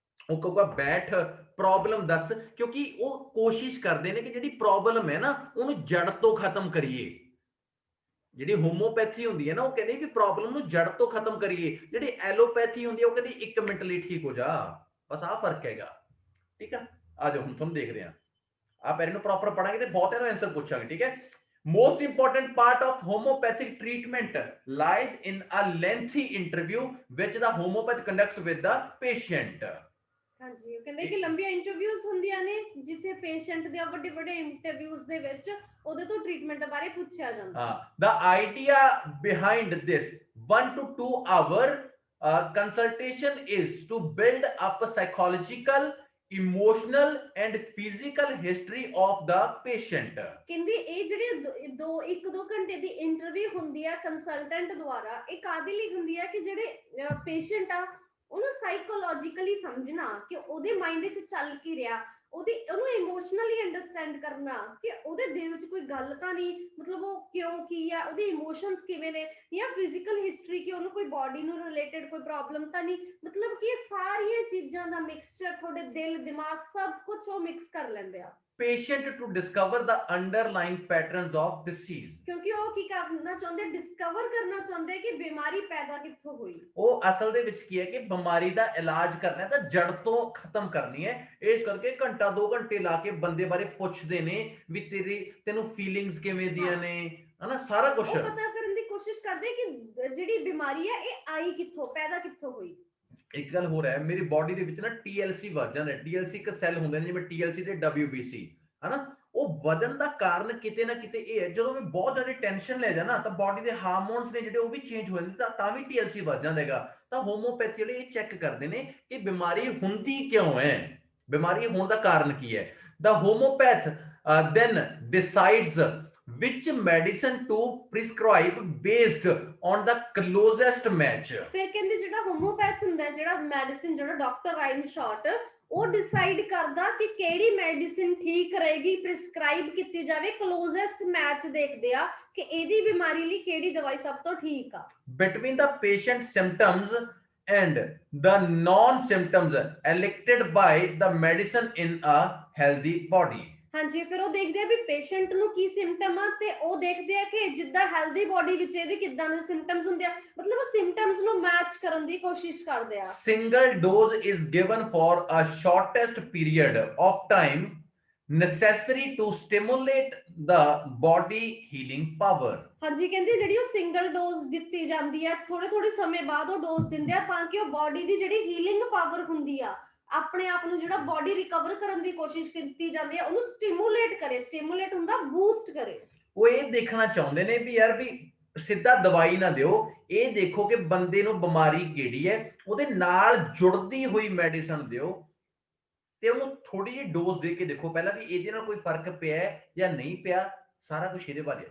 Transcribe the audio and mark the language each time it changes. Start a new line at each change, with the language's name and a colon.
Punjabi: ਉਹ ਕਹੂਗਾ ਬੈਠ, ਪ੍ਰੋਬਲਮ ਦੱਸ, ਕਿਉਂਕਿ ਉਹ ਕੋਸ਼ਿਸ਼ ਕਰਦੇ ਨੇ ਕਿ ਜਿਹੜੀ ਪ੍ਰੋਬਲਮ ਹੈ ਨਾ ਉਹਨੂੰ ਜੜ ਤੋਂ ਖਤਮ ਕਰੀਏ। ਜਿਹੜੀ ਹੋਮੋਪੈਥੀ ਹੁੰਦੀ ਹੈ ਨਾ, ਉਹ ਕਹਿੰਦੇ ਵੀ ਪ੍ਰੋਬਲਮ ਨੂੰ ਜੜ ਤੋਂ ਖਤਮ ਕਰੀਏ। ਜਿਹੜੀ ਐਲੋਪੈਥੀ ਹੁੰਦੀ ਹੈ ਉਹ ਕਹਿੰਦੀ 1 ਮਿੰਟ ਲਈ ਠੀਕ ਹੋ ਜਾ, ਬਸ ਆਹ ਫਰਕ ਹੈਗਾ। ਠੀਕ ਆ, ਆ ਜਾਓ ਹੁਣ ਤੁਹਾਨੂੰ ਦੇਖਦੇ ਹਾਂ। ਆਪ ਇਹਨੂੰ ਪ੍ਰੋਪਰ ਪੜਾਂਗੇ ਤੇ ਬਹੁਤ ਇਹਨੂੰ ਆਨਸਰ ਪੁੱਛਾਂਗੇ। ਠੀਕ ਹੈ,
English: most important part of homeopathic treatment lies in a lengthy interview which the homeopath conducts with the patient.
Punjabi: ਹਾਂਜੀ, ਉਹ ਕਹਿੰਦੇ ਕਿ ਲੰਬੀਆਂ ਇੰਟਰਵਿਊਜ਼ ਹੁੰਦੀਆਂ ਨੇ ਜਿੱਥੇ ਪੇਸ਼ੈਂਟ ਦੇ ਵੱਡੇ ਇੰਟਰਵਿਊਜ਼ ਦੇ ਵਿੱਚ ਉਹਦੇ ਤੋਂ ਟ੍ਰੀਟਮੈਂਟ ਬਾਰੇ ਪੁੱਛਿਆ ਜਾਂਦਾ।
English: The idea behind this 1 to 2 hour consultation is to build up a psychological, emotional and physical history of the patient.
Punjabi: ਕਹਿੰਦੇ ਇਹ ਜਿਹੜੇ 1-2 ਘੰਟੇ ਦੀ ਇੰਟਰਵਿਊ ਹੁੰਦੀ ਹੈ ਕੰਸਲਟੈਂਟ ਦੁਆਰਾ, ਇਹ ਕਾਹਦੇ ਲਈ ਹੁੰਦੀ ਹੈ ਕਿ ਜਿਹੜੇ ਪੇਸ਼ੈਂਟ ਆ ਉਹਨੂੰ ਸਾਈਕੋਲੋਜੀਕਲੀ ਸਮਝਣਾ ਕਿ ਉਹਦੇ ਮਾਈਂਡ ਵਿੱਚ ਚੱਲ ਕੀ ਰਿਹਾ, ਉਹਨੂੰ ਇਮੋਸ਼ਨਲੀ ਅੰਡਰਸਟੈਂਡ ਕਰਨਾ ਕਿ ਉਹਦੇ ਦਿਲ 'ਚ ਕੋਈ ਗੱਲ ਤਾਂ ਨਹੀਂ, ਮਤਲਬ ਉਹ ਕਿਉਂ ਕੀ ਆ, ਉਹਦੇ ਇਮੋਸ਼ਨਸ ਕਿਵੇਂ ਨੇ, ਜਾਂ ਫਿਜ਼ੀਕਲ ਹਿਸਟਰੀ ਕਿ ਉਹਨੂੰ ਕੋਈ ਬਾਡੀ ਨੂੰ ਰਿਲੇਟਡ ਕੋਈ ਪ੍ਰੋਬਲਮ ਤਾਂ ਨਹੀਂ। ਮਤਲਬ ਕਿ ਇਹ ਸਾਰੀਆਂ ਚੀਜ਼ਾਂ ਦਾ ਮਿਕਸਚਰ, ਤੁਹਾਡੇ ਦਿਲ ਦਿਮਾਗ ਸਭ ਕੁਝ ਉਹ ਮਿਕਸ ਕਰ ਲੈਂਦੇ ਆ
English: patient to discover the underlying patterns of disease.
Punjabi: ਕਿਉਂਕਿ ਉਹ ਕੀ ਕਰਨਾ ਚਾਹੁੰਦੇ, ਡਿਸਕਵਰ ਕਰਨਾ ਚਾਹੁੰਦੇ ਕਿ ਬਿਮਾਰੀ ਪੈਦਾ ਕਿੱਥੋਂ ਹੋਈ। ਉਹ ਅਸਲ ਦੇ ਵਿੱਚ ਕੀ ਹੈ ਕਿ ਬਿਮਾਰੀ ਦਾ ਇਲਾਜ ਕਰਨਾ ਹੈ ਤਾਂ ਜੜ ਤੋਂ ਖਤਮ ਕਰਨੀ ਹੈ। ਇਸ ਕਰਕੇ ਘੰਟਾ 2 ਘੰਟੇ ਲਾ ਕੇ ਬੰਦੇ ਬਾਰੇ ਪੁੱਛਦੇ ਨੇ ਵੀ ਤੈਨੂੰ ਫੀਲਿੰਗਸ ਕਿਵੇਂ ਦੀਆਂ ਨੇ, ਹਨਾ, ਸਾਰਾ ਕੁਝ ਉਹ ਪਤਾ ਕਰਨ ਦੀ ਕੋਸ਼ਿਸ਼ ਕਰਦੇ ਕਿ ਜਿਹੜੀ ਬਿਮਾਰੀ ਹੈ ਇਹ ਆਈ ਕਿੱਥੋਂ, ਪੈਦਾ ਕਿੱਥੋਂ ਹੋਈ। ਇੱਕ ਗੱਲ ਹੋਰ ਹੈ, ਮੇਰੀ ਬਾਡੀ ਦੇ ਵਿੱਚ ਨਾ TLC ਵੱਧ ਜਾਂਦਾ। TLC ਇੱਕ ਸੈੱਲ ਹੁੰਦੇ ਨੇ ਜਿਵੇਂ TLC ਤੇ WBC, ਹਨਾ। ਉਹ ਵਧਣ ਦਾ ਕਾਰਨ ਕਿਤੇ ਨਾ ਕਿਤੇ ਇਹ ਹੈ, ਜਦੋਂ ਮੈਂ ਬਹੁਤ ਜ਼ਿਆਦਾ ਟੈਨਸ਼ਨ ਲੈ ਜਾਣਾ ਤਾਂ ਬਾਡੀ ਦੇ ਹਾਰਮੋਨਸ ਨੇ ਜਿਹੜੇ ਉਹ ਵੀ ਚੇਂਜ ਹੋ ਜਾਂਦੇ, ਤਾਂ ਵੀ TLC ਵੱਧ ਜਾਂਦਾ ਹੈਗਾ। ਤਾਂ ਹੋਮੋਪੈਥੀ ਵਾਲੇ ਇਹ ਚੈੱਕ ਕਰਦੇ ਨੇ ਕਿ ਬਿਮਾਰੀ ਹੁੰਦੀ ਕਿਉਂ ਹੈ, ਬਿਮਾਰੀ ਹੋਣ ਦਾ ਕਾਰਨ ਕੀ ਹੈ।
English: The homeopath then decides which medicine to prescribe based on the closest match.
Punjabi: ਫਿਰ ਕਹਿੰਦੇ ਜਿਹੜਾ ਹੋਮੋਪੈਥ ਹੁੰਦਾ ਹੈ, ਜਿਹੜਾ ਮੈਡੀਸਿਨ, ਜਿਹੜਾ ਡਾਕਟਰ ਰਾਈਨ ਸ਼ਾਰਟ, ਉਹ ਡਿਸਾਈਡ ਕਰਦਾ ਕਿ ਕਿਹੜੀ ਮੈਡੀਸਿਨ ਠੀਕ ਰਹੇਗੀ, ਪ੍ਰਿਸਕ੍ਰਾਈਬ ਕੀਤੀ ਜਾਵੇ, ਕਲੋਜ਼ੈਸਟ ਮੈਚ ਦੇਖਦੇ ਆ ਕਿ ਇਹਦੀ ਬਿਮਾਰੀ ਲਈ ਕਿਹੜੀ ਦਵਾਈ ਸਭ ਤੋਂ ਠੀਕ ਆ।
English: Between the patient symptoms and the non symptoms elected by the medicine in a healthy body.
Punjabi: ਹਾਂਜੀ, ਫਿਰ ਉਹ ਦੇਖਦੇ ਆ ਵੀ ਪੇਸ਼ੈਂਟ ਨੂੰ ਕੀ ਸਿੰਪਟਮ ਆ, ਤੇ ਉਹ ਦੇਖਦੇ ਆ ਕਿ ਜਿੱਦਾਂ ਹੈਲਦੀ ਬੋਡੀ ਵਿੱਚ ਇਹਦੇ ਕਿੱਦਾਂ ਦੇ ਸਿੰਪਟਮਸ ਹੁੰਦੇ ਆ, ਮਤਲਬ ਉਹ ਸਿੰਪਟਮਸ ਨੂੰ ਮੈਚ ਕਰਨ ਦੀ ਕੋਸ਼ਿਸ਼ ਕਰਦੇ ਆ।
English: Single dose is given for a shortest period of time necessary to stimulate the body healing power.
Punjabi: ਹਾਂਜੀ, ਕਹਿੰਦੇ ਜਿਹੜੀ ਉਹ ਸਿੰਗਲ ਡੋਜ਼ ਦਿੱਤੀ ਜਾਂਦੀ ਆ, ਥੋੜੇ ਸਮੇਂ ਬਾਅਦ ਉਹ ਡੋਜ਼ ਦਿੰਦੇ ਆ ਤਾਂ ਕਿ ਉਹ ਬੋਡੀ ਦੀ ਜਿਹੜੀ ਹੀਲਿੰਗ ਪਾਵਰ ਹੁੰਦੀ ਆ, ਆਪਣੇ ਆਪ ਨੂੰ ਜਿਹੜਾ ਬੋਡੀ ਰਿਕਵਰ ਕਰਨ ਦੀ ਕੋਸ਼ਿਸ਼ ਕੀਤੀ ਜਾਂਦੀ ਹੈ, ਉਹਨੂੰ ਸਟਿਮੂਲੇਟ ਕਰੇ। ਸਟਿਮੂਲੇਟ ਹੁੰਦਾ ਬੂਸਟ ਕਰੇ। ਉਹ ਇਹ ਦੇਖਣਾ ਚਾਹੁੰਦੇ ਨੇ ਵੀ ਯਾਰ ਵੀ ਸਿੱਧਾ ਦਵਾਈ ਨਾ ਦਿਓ, ਇਹ ਦੇਖੋ ਕਿ ਬੰਦੇ ਨੂੰ ਬਿਮਾਰੀ ਕਿਹੜੀ ਹੈ, ਉਹਦੇ ਨਾਲ ਜੁੜਦੀ ਹੋਈ ਮੈਡੀਸਨ ਦਿਓ ਤੇ ਉਹਨੂੰ ਥੋੜੀ ਜਿਹੀ ਡੋਜ਼ ਦੇ ਕੇ ਦੇਖੋ ਪਹਿਲਾਂ ਵੀ ਇਹਦੇ ਨਾਲ ਕੋਈ ਫਰਕ ਪਿਆ ਹੈ ਜਾਂ ਨਹੀਂ ਪਿਆ, ਸਾਰਾ ਕੁਝ ਇਹਦੇ ਬਾਰੇ।